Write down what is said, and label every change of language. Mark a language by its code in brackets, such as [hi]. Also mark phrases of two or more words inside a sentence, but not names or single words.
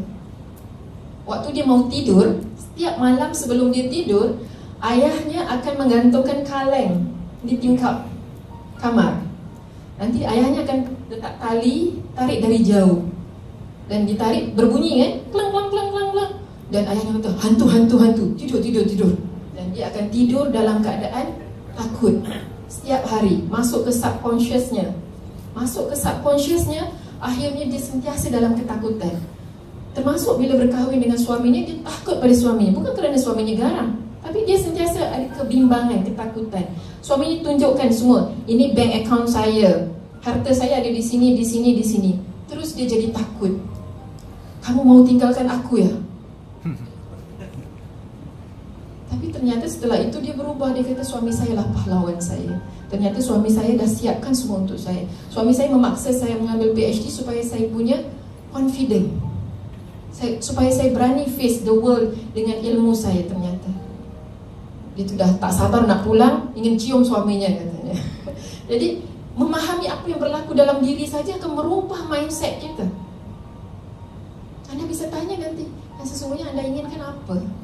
[ms] Waktu dia mau tidur, setiap malam sebelum dia tidur, ayahnya akan menggantungkan kaleng di tingkap kamar. Nanti ayahnya akan letak tali, tarik dari jauh. Dan ditarik berbunyi kan, klang klang klang klang klang. Dan ayahnya kata, hantu hantu hantu, tidur tidur tidur. Dan dia akan tidur dalam keadaan takut setiap hari, masuk ke subconsciousnya. Masuk ke subconsciousnya, akhirnya dia sentiasa dalam ketakutan. Termasuk bila berkahwin dengan suaminya, dia takut pada suaminya. Bukan kerana suaminya garang, tapi dia sentiasa ada kebimbangan, ketakutan. Suaminya tunjukkan semua, ini [en] bank account [ms] saya, harta saya ada di sini, di sini, di sini. Terus dia jadi takut. [id] Kamu mau tinggalkan aku ya? Tapi ternyata setelah itu dia berubah. [ms] Dia kata, suami saya lah pahlawan saya. Ternyata suami saya dah siapkan semua untuk saya. Suami saya memaksa saya mengambil PhD supaya saya punya confident, supaya saya berani [en] face the world [ms] dengan ilmu saya. Ternyata dia tu dah tak sabar nak pulang, ingin cium suaminya katanya. Jadi memahami apa yang berlaku dalam diri saja akan merubah mindset kita. [id] Anda bisa tanya nanti, yang sesungguhnya anda inginkan apa?